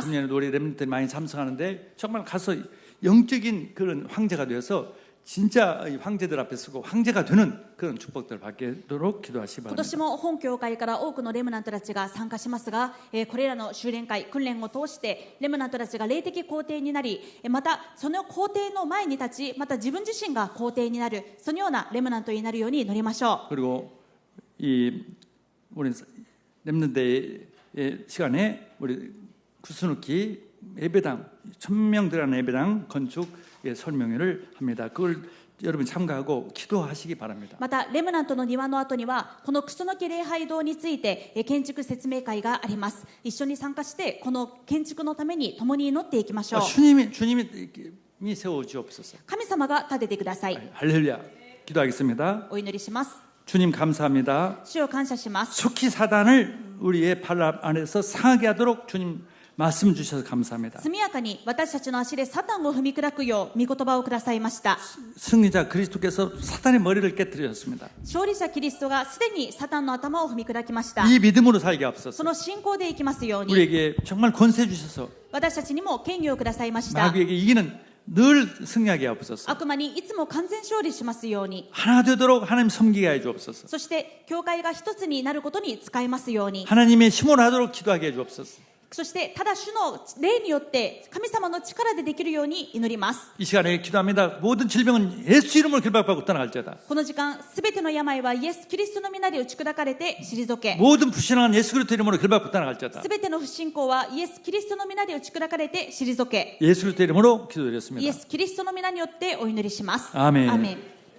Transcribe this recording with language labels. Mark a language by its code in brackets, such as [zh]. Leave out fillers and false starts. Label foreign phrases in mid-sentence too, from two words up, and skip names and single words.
[ko] 금년에도 우리 렘넌트 많이 참석하는데 정말 가서 영적인 그런 황제가 되어서 진짜 황제들 앞에 서고 황제가 되는 그런 축복들을 받도록 기도하시기 [ja] 今 [ko] 바랍니다. [ja] 年も本教会から多くのレムナントたちが参加しますが、これらの修練会、訓練を通してレムナントたちが霊的皇帝になり、またその皇帝の前に立ち、また自分自身が皇帝になる、そのようなレムナントになるように祈りましょう。 [ko] 그리고 이 우리 렘넌트 데이 시간에 우리 구스누키 예배당 1000명 들어가는 예배당 건축 설명회를 합니다. 그걸 여러분 참가하고 기도하시기 바랍니다. [ja] またレムナントの庭の後にはこのクソノキ礼拝堂について建築説明会があります。一緒に参加してこの建築のために共に祈っていきましょう。 [ko] 주님이 세워 주옵소서. [ja] 神様が立ててください。 [ko] 할렐루야. 기도하겠습니다. [ja] お祈りします。 [ko] 주님 감사합니다. [ja] 主を感謝します。 [ko] 속히 사단을 우리의 발 안에서 상하게 하도록 주님 말씀 주셔서 감사합니다. [ja] 速やかに私たちの足でサタンを踏み砕くよう御言葉をくださいました。 [ko] 승리자 그리스도께서 사단의 머리를 깨뜨리셨습니다. [ja] 勝利者キリストがすでにサタンの頭を踏み砕きました。 [ko] 이 믿음으로 살게 [ja] そ [ko] 앞서서 [ja] の信仰でいきますように [ko] 우리에게 정말 권세 주셔서 [ja] 私たちにも権威をくださいました。 [ko] 마귀에게 이기는 늘 승리하게 앞서서 [ja] 悪魔にいつも完全勝利しますように、 [ko] 하나 되도록 하나님 섬기게 해 주옵소서. [ja] そして教会が一つになることに使えますように、 [ko] 하나님의 힘으로 하도록 기도하게 해 주옵소서. [ja] そしてただ主の霊によって神様の力でできるように祈ります。 [ko] 이 시간에 기도합니다. 모든 질병은 예수 이름으로 결박받고 떠나갈지어다. [ja] この時間すべての病はイエス・キリストの皆で打ち砕かれて退け、 [ko] 모든 불신앙은 예수 그리스도 이름으로 결박받고 떠나갈지어다. [ja] すべての不信仰はイエス・キリストの皆で打ち砕かれて退け、 [ko] 예수 그리스도 이름으로 [ja] イエ [ko] 기도드렸습니다. [ja] ス・キリストの皆によってお祈りします。 [ko] 아멘. [ja] アーメン。